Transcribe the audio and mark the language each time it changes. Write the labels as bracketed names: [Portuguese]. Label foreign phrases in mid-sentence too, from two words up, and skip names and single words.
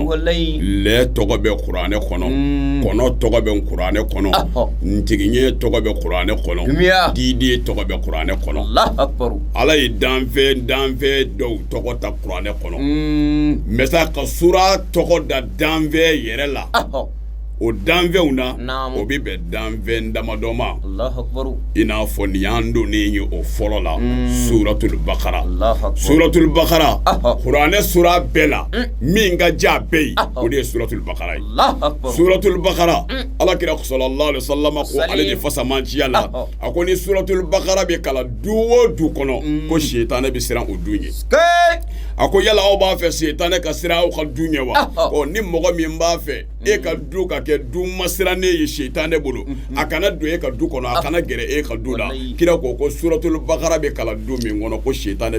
[Bambara] lɛ tɔgɔ bɛ kuranɛ kɔnɔ kɔnɔ tɔgɔ bɛ kuranɛ kɔnɔ ntigiɲɛ tɔgɔ bɛ kuranɛ kɔnɔ diden tɔgɔ bɛ kuranɛ kɔnɔ ala ye danfɛn dɔw tɔgɔ ta kuranɛ kɔnɔ mɛsa ka sura tɔgɔ da danfɛn yɛrɛ la o danfɛnw na o bɛ bɛn danfɛn damadɔ ma i n'a fɔ nin y'an donnen ye o fɔlɔ la suratul Bakara suratul Bakara kuranɛ sura bɛɛ la min ka ja bɛɛ ye o de ye suratul Bakara ye suratul Bakara alakira [Arabic] صلى الله عليه وسلم [Bambara] ko ale de fasamanciya la a ko ni suratul Bakara bɛ kalan du o du kɔnɔ ko setanɛ bɛ siran o du ɲɛ a ko yala aw b'a fɛ setanɛ ka siran aw ka du ɲɛ wa ni mɔgɔ min b'a fɛ e ka du ka kɛ du masirannen ye setanɛ bolo a kana don e ka du kɔnɔ a kana gɛrɛ e ka du la kira ko suratul Bakara bɛ kalan du min kɔnɔ ko setanɛ bɛ